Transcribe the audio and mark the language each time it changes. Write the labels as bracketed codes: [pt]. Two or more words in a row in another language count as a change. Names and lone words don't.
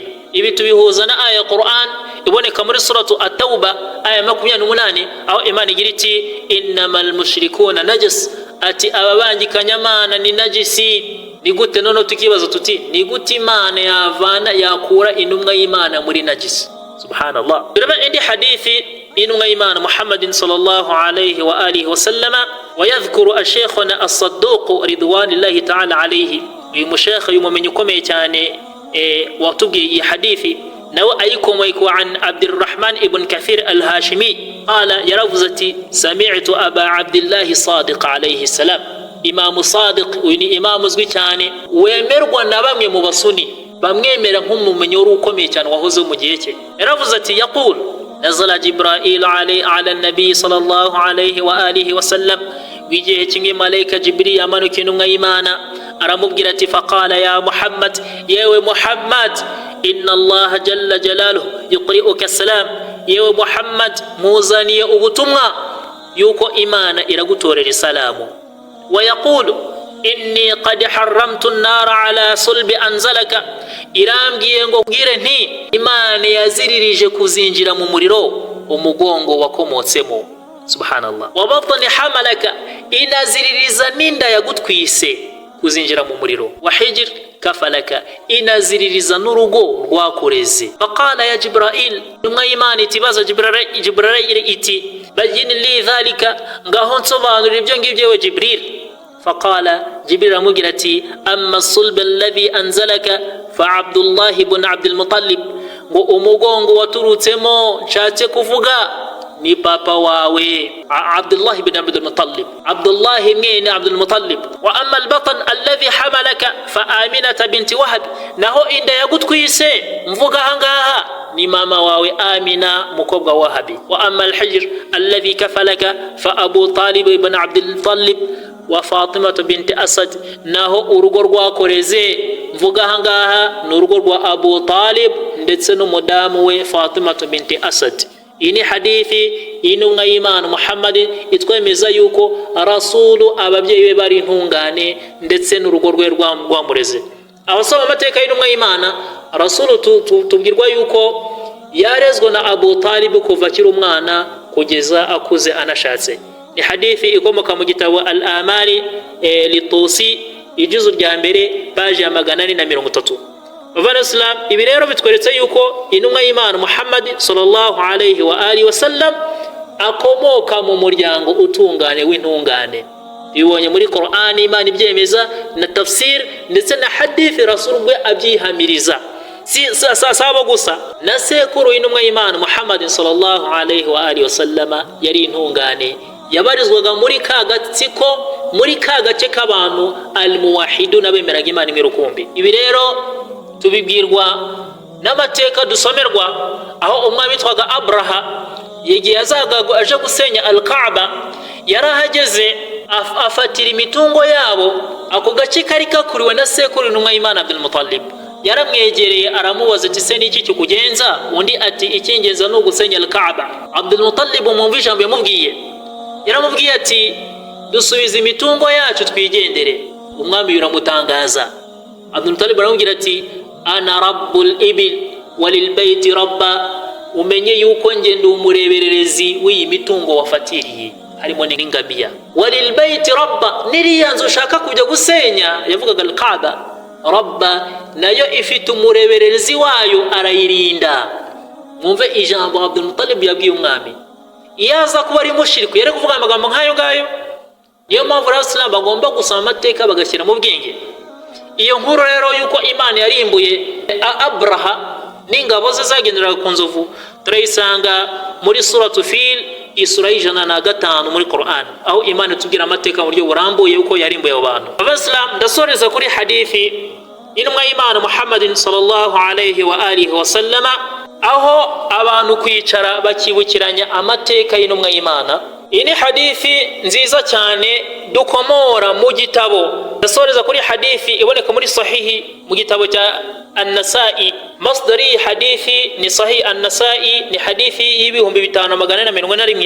[rw] Ibi tubihuza na aya Qur'an iboneka muri suratu at-Tauba aya 28, aho Imana igira iti [ar] إنما المشركون نجس, [rw] ati ababangikanya Imana ni najisi. Ni gute nono tukibaza tuti ni gute Imana yavana yakura intumwa y'Imana muri najisi? [ar] Subhanallah. [rw] Biraba indi hadithi intumwa y'Imana Muhammadin [ar] صلى الله عليه وعلى آله وسلم ويذكر شيخنا الصدوق رضوان الله تعالى عليه. [rw] Uyu mushekhe y'umumenyi ukomeye cyane watubwiye iyi hadithi, nawe ayikomeye ku an Abdurrahman ibn Kathir al-Hashimi qala, yaravuze ati [ar] سمعت أبا عبد الله الصادق عليه السلام. [rw] Imamu Sadiq uyu ni imamu uzwi cyane, wemerwa na bamwe mu basuni, bamwemera nk'umumenyi wari ukomeye cyane wahoze mu gihe cye. Yaravuze ati [ar] يقول نزل جبريل على نبي صلى الله عليه وعلى آله وسلم, [rw] wigihe kimwe malaika Jibril yamanuka intumwa y'Imana aramubwira ati [ar] فقال يا محمد, [rw] yewe Muhammad, [ar] إن الله جل جلاله يقرئك السلام, [rw] yewe Muhammad muzaniye ubutumwa yuko Imana iragutorera salamu. [ar] ويقول إني قد حرمت النار على صلب أنزلك, [rw] irambwiye ngo bwire nti Imana yaziririje kuzinjira mu muriro umugongo wakomotsemo. Subhanallah. [ar] وبطن حملك, [rw] inaziririza ninda yagutwise kuzinjira mu muriro. [ar] وحجر كفلك, [rw] inaziririza n'urugo rwakureze. [ar] فقال يا جبريل, [rw] intumwa y'Imana itibaza Jibril iti [ar] بين لي ذلك, [rw] ngaho nsobanurira ibyo ngibyo we Jibril. [ar] Faqala, [rw] Jibril amubwira ati [ar] أما الصلب الذي أنزلك فعبد الله بن عبد المطلب, [rw] ngo umugongo waturutsemo nshatse kuvuga ni papa wawe Abdullah ibn Abdul Muttalib, Abdullah mwene Abdul Muttalib. [ar] وأما البطن الذي حملك فآمنة بنت وهب, [rw] naho inda yagutwise mvuga hangaha ni mama wawe Amina mukobwa wa Wahabi. [ar] وأما الحجر الذي كفلك فأبو طالب بن عبد المطلب وفاطمة بنت أسد, [rw] naho urugo rwakoreze mvuga hangaha ni urugo rwa Abu Talib ndetse n'umudamu we Fatima binti Asad. Ini hadithi intumwa y'Imana Muhammad itwemeza yuko Rasulu ababyeyi be bari intungane ndetse n'urugo rwe rwamureze. Abasoma amateka y'intumwa y'Imana, Rasulu tubwirwa yuko yarezwe na Abu Talib kuva akiri umwana kugeza akuze anashatse. Ni hadithi ikomoka mu gitabo Al-Amali li-Tusi ijuzu rya mbere page ya 430. Bavana Islam, ibi rero bitweretse yuko intumwa y'Imana Muhammad [ar] صلى الله عليه وعلى آله وسلم [rw] akomoka mu muryango utungane w'intungane. Bibonye muri Qur'ani Imana ibyemeza na tafsir ndetse na hadithi Rasul bwe abyihamiriza. Si sabo gusa, na sekuru intumwa y'Imana Muhammad [ar] صلى الله عليه وعلى آله وسلم [rw] yari intungane, yabarizwaga muri kagatsiko, muri kagace k'abantu al-muwahidun, abemeraga Imana imwe rukumbi. Ibi rero tubibwirwa n'amateka dusomerwa, aho umwami witwaga Abraha yegiye aje gusenya al-Kaaba, yarahageze afatira imitungo yabo. Ako gace kari kakuriwe na sekuru intumwa y'Imana Abdul Muttalib. Yaramwegereye aramubaza ati se niki kikugenza? Undi ati ikingenza no gusenya al-Kaaba. Abdul Muttalib umumva ijambo yamubwiye, yaramubwiye ati dusubize imitungo yacu twigendere. Umwami biramutangaza. Abdul Muttalib aramubwira ati [ar] أنا رب الإبل وللبيت رب, [rw] umenye yuko nge ndi umurebererezi w'iyi mitungo wafatiriye, harimo n'ingamiya. [ar] وللبيت رب, [rw] niriya nzu ushaka kujya gusenya, yavugaga al-Kaaba, rabba nayo ifite umurebererezi wayo arayirinda. Mwumve ijambo Abdul Muttalib yabwiye umwami. Iyo aza kuba ari mushiriki yari kuvuga amagambo nk'ayo ngayo. Niyo mpamvu Abasilamu bagomba gusoma amateka bagashyira mu bwenge. Iyo nkuru rero yuko Imana yarimbuye Abraha n'ingabo ze zagenderaga ku nzovu turayisanga muri suratu Fil, isura y'105 muri Qur'an, aho Imana itubwira amateka mu buryo burambuye uko yarimbuye abo bantu. Abasilamu, ndasoreza kuri hadithi intumwa y'Imana Muhammadin [ar] صلى الله عليه وعلى آله وسلم, [rw] aho abantu kwicara bakibukiranya amateka y'intumwa y'Imana. Iyi ni hadithi nziza cyane dukomora mu gitabo. Ndasoreza kuri hadithi iboneka muri sahihi mu gitabo cya An-Nasa'i. Masdari hadithi ni sahih An-Nasa'i, ni hadithi y'ibihumbi 5441.